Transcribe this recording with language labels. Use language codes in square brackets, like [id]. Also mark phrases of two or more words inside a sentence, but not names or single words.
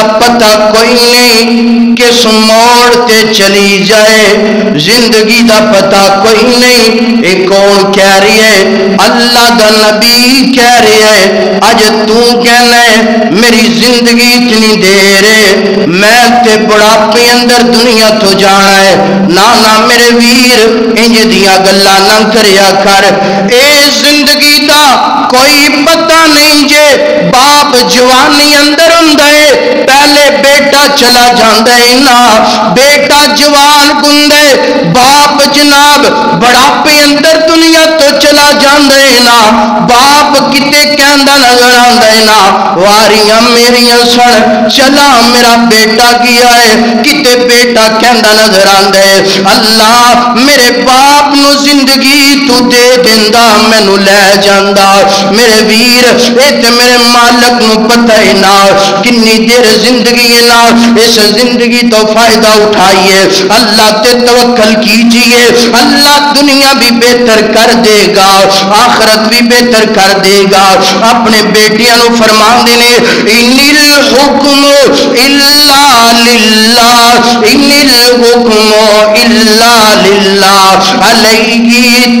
[pa] پتہ کوئی نہیں کس موڑ تے چلی جائے، زندگی دا پتہ کوئی نہیں اے کون کہہ رہی ہے، اللہ دا نبی کہہ رہے ہیں اج تو کہنا ہے میری زندگی اتنی دیر ہے، میں تے بڑھاپے اندر دنیا تو جانا ہے، نہ میرے ویر انج دیاں گلاں نہ کریا کر، اے زندگی دا کوئی پتہ نہیں جے باپ جوانی اندر ہندے پہلے بیٹا چلا جاندے نا، بیٹا جوان گندے باپ جناب بڑھاپے اندر دنیا تو چلا جاندے نا، باپ کتے کہندا نظر آندے نا، واریاں میریاں سن چلا میرا بیٹا گیا ہے، کتے بیٹا کہندا نظر آندے، اللہ میرے باپ نو زندگی تو دے دیندا مینوں لے جاندا، میرے ویر اے تے میرے مالک نو پتہ ہی نہ کنی دیر زندگی ہے نا، اس زندگی تو فائدہ اٹھائیے، اللہ تے توکل کیجئے، [ur] اللہ دنیا بھی بہتر کر دے گا، آخرت بھی بہتر کر دے گا۔ [pa] اپنے بیٹیاں نو فرمان دینے [ar] ان الحکم الا للہ ان الحکم الا للہ علیہ